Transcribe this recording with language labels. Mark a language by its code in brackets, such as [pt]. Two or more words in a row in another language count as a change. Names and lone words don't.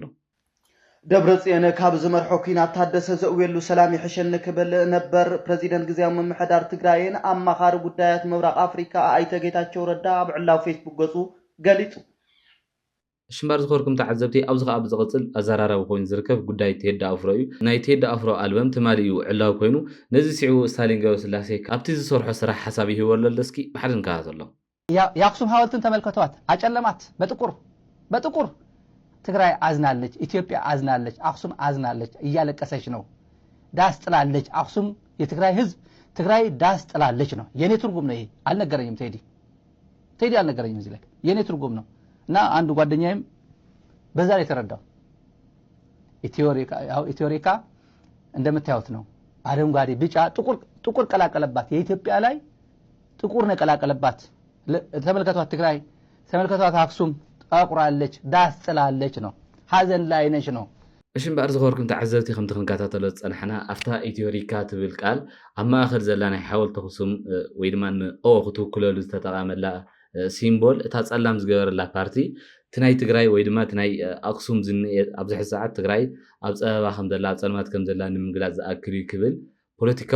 [ti] ደብረጽዮን ካብ ዝመርሖ ኩናት ታደሰ ዘእውየሉ ሰላም ይሕሸኒ ክብል ነበር ፕሬዚደንት ግዚያዊ ምምሕዳር ትግራይን ኣማኻሪ ጉዳያት ምብራቕ ኣፍሪካ ኣይተ ጌታቸው ረዳ ኣብ ዕላው ፌስቡክ ገጹ ገሊጹ ሽምባር ዝኸበርኩም ተዓዘብቲ ኣብዚ ከዓ ብዝቐፅል ኣዘራራቢ ኮይኑ ዝርከብ ጉዳይ ቴዲ ኣፍሮ እዩ ናይ ቴዲ ኣፍሮ ኣልበም ትማሊ እዩ ዕላው ኮይኑ ነዚ ስዒቡ ስታሊን ገብረስላሴ ኣብቲ ዝሰርሖ ስራሕ ሓሳብ ይህቦ ኣሎ እስኪ ብሓደ ንከታተሎ [am] የአክሱም ሐውልትን ተመልከቷት አጨለማት በጥቁር ትግራይ አዝናለች ኢትዮጵያ አዝናለች አክሱም አዝናለች እያለቀሰች ነው ዳስ ጥላለች አክሱም የትግራይ ህዝብ ትግራይ ዳስ ጥላለች ነው የኔ ትርጉም ነው ይሄ አልነገረኝም ቴዲ አልነገረኝም እዚህ ላይ የኔ ትርጉም ነው እና አንድ ጓደኛዬም በዛ ላይ ተረዳው ኢትዮሪካ እንደምታዩት ነው አረንጓዴ ቢጫ ጥቁር ቀላቀለባት የኢትዮጵያ ላይ ጥቁር ነው ቀላቀለባት ተመልከቷት ትግራይ ተመልከቷት አክሱም አቁራለች ዳስ ጥላለች ነው ሐዘን ላይ ነሽ ነው [ti] እሽምባር ዝኸበርኩም ተዓዘብቲ ከም ትኽንካታተሎ ፀንሐና ኣፍታ ኢትዮሪካ ትብል ቃል ኣብ ማእኸል ዘላ ናይ ሓወልቲ ኣክሱም ወይ ድማ ንኦ ክትውክለሉ ዝተጠቐመላ ሲምቦል እታ ፀላም ዝገበረላ ፓርቲ ትናይ ትግራይ ወይ ድማ ትናይ ኣክሱም ኣብዚ ሕዚ ሰዓት ትግራይ ኣብ ፀበባ ከም ዘላ ኣብ ፀልማት ከም ዘላ ንምግላፅ ዝኣክል እዩ ክብል ፖለቲካዊ